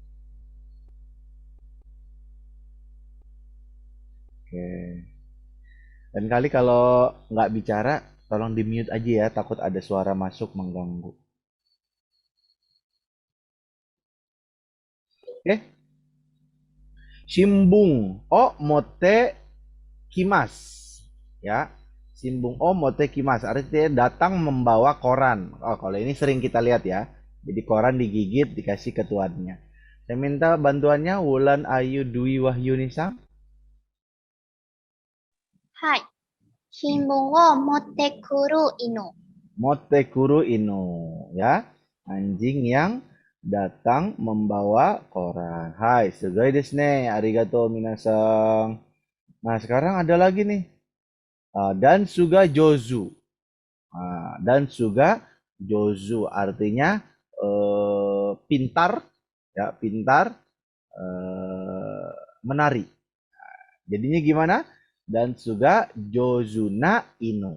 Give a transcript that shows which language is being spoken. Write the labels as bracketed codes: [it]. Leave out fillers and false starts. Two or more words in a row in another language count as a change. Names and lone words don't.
[id] Oke. Dan kali kalau nggak bicara, tolong di mute aja ya, takut ada suara masuk mengganggu. Oke. [ja] 新聞を持ってきます. Ya. 新聞を持ってきます [id] artinya datang membawa koran. Oh, kalau ini sering kita lihat ya. Jadi koran digigit dikasih ke tuannya. Saya minta bantuannya Wulan Ayu Dwi Wahyuni Sang. [ja] はい。新聞を持ってくる犬。持ってくる犬 ya. [id] Anjing yang datang membawa koran. Hai, [ja] すごいですね. ありがとう皆さん. [id] Nah, sekarang ada lagi nih. [ja] ダンスが上手. ダンスが上手 [id] artinya pintar ya, pintar menari. Jadinya gimana? [ja] ダンスが上手な犬.